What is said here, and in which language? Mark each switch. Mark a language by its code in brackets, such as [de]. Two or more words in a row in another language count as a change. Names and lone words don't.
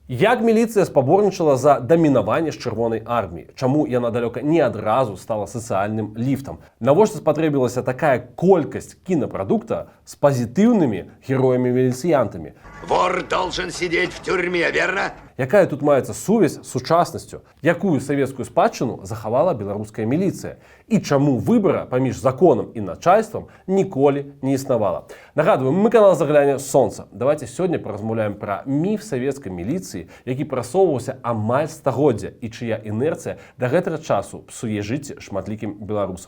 [be] Як міліцыя спаборнічала за дамінаванне з чырвонай арміі? Чаму яна далёка не адразу стала сацыяльным ліфтам? Навошта спатрэбілася такая колькасць кінапрадукта з пазітыўнымі героямі-міліцыянтамі? [ru] Вор должен сидеть в тюрьме, верно? [be] Якая тут маецца сувязь з сучаснасцю? Якую савецкую спадчыну захавала беларуская міліцыя? І чаму выбара паміж законам і начальствам ніколі не існавала? Нагадваю, мы канал «Загляне сонца». Давайте сёння паразмаўляем пра міф савецкай міліцыі, які прасоўваўся амаль стагоддзя і чыя інерцыя да гэтага часу псуе жыцці шматлікім беларусам.